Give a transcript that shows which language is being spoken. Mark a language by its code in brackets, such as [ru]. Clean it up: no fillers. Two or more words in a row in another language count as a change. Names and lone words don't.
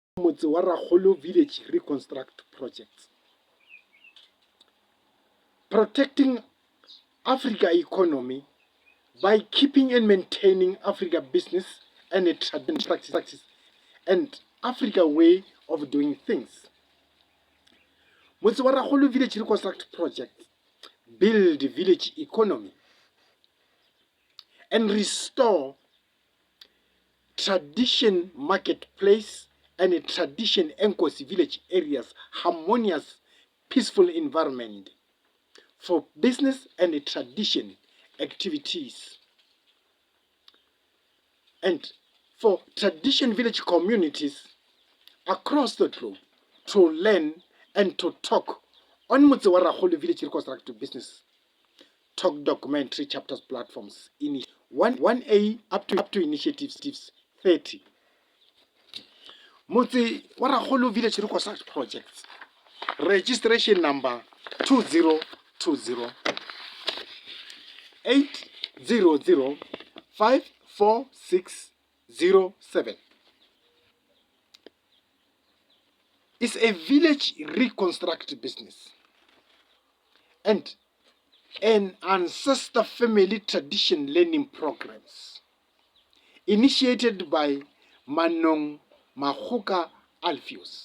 [en] Motse wa Rakgolo Village Reconstruct project. Protecting Africa economy by keeping and maintaining Africa business and a traditional practice and Africa way of doing things. Motse wa Rakgolo Village Reconstruct project build village economy and restore tradition marketplace and a tradition Enkosi village areas harmonious peaceful environment for business and a tradition activities and for tradition village communities across the globe to learn and to talk on Motse wa Rakgolo Village Reconstruct business talk documentary chapters platforms in 1A up to initiatives 30. Motse wa Rakgolo Village Reconstruct projects registration number 2020 800 54607 is a village reconstruct business and an ancestor family tradition learning programs initiated by Manong Mahuka Alpheus.